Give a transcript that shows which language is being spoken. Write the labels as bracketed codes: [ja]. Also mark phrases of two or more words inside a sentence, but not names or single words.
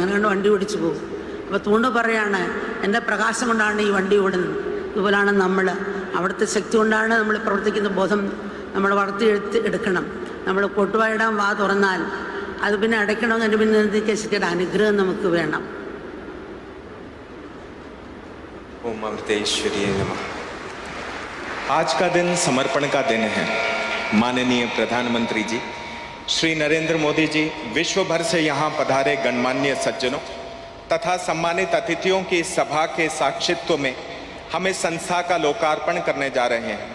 [ml] അങ്ങനെ കണ്ട് വണ്ടി ഓടിച്ച് പോകും. അപ്പോൾ തൂണ് പറയാണ്, എൻ്റെ പ്രകാശം കൊണ്ടാണ് ഈ വണ്ടി ഓടുന്നത്. ഇതുപോലാണ് നമ്മൾ, അവിടുത്തെ ശക്തി കൊണ്ടാണ് നമ്മൾ പ്രവർത്തിക്കുന്ന ബോധം നമ്മൾ എടുക്കണം. നമ്മൾ കൊട്ടുവായിടാൻ വാ തുറന്നാൽ അത് പിന്നെ അടയ്ക്കണമെന്ന് എൻ്റെ പിന്നെ ശക്തിയുടെ അനുഗ്രഹം നമുക്ക് വേണം. [sa] ओम अमृतेश्वरी नमः। [hi] आज का दिन समर्पण का दिन है। माननीय प्रधानमंत्री जी श्री नरेंद्र मोदी जी विश्व भर से यहाँ पधारे गणमान्य सज्जनों तथा सम्मानित अतिथियों की सभा के साक्षित्व में हम इस संस्था का लोकार्पण करने जा रहे हैं।